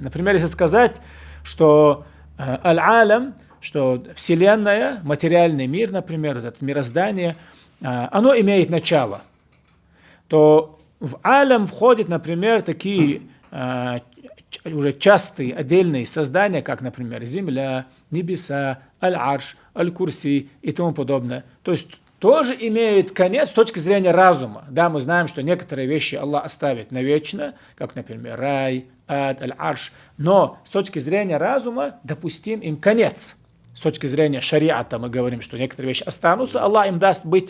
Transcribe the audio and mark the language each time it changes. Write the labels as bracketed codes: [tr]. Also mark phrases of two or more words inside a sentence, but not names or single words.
[ru] Например, если сказать, что аль-алям, что Вселенная, материальный мир, например, это мироздание, оно имеет начало, то в алям входят, например, такие уже частые отдельные создания, как, например, земля, небеса, аль-арш, аль-курси и тому подобное. То есть тоже имеют конец с точки зрения разума. Да, мы знаем, что некоторые вещи Аллах оставит навечно, как, например, рай, ад, аль-арш, но с точки зрения разума допустим им конец. С точки зрения шариата мы говорим, что некоторые вещи останутся, Аллах им даст быть.